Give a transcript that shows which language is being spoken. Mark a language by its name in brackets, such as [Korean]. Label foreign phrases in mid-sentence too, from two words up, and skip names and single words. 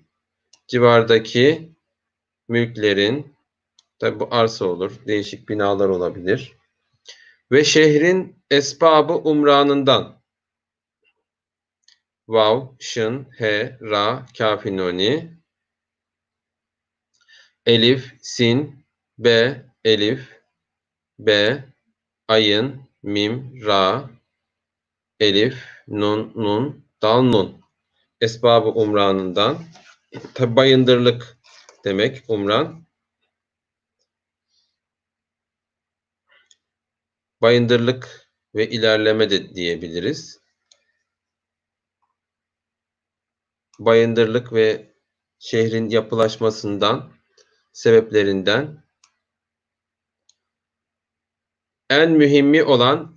[Turkish] Civardaki mülklerin, tabi bu arsa olur, değişik binalar olabilir. Ve şehrin esbabı umranından. Vav, şın, he, ra, kafi nuni. Elif, sin, be, elif, be, ayın, mim, ra, elif, nun, nun, dal, nun. Esbabı umranından. Tabi bayındırlık demek umran. Bayındırlık ve ilerleme de diyebiliriz. Bayındırlık ve şehrin yapılaşmasından, sebeplerinden en mühimmi olan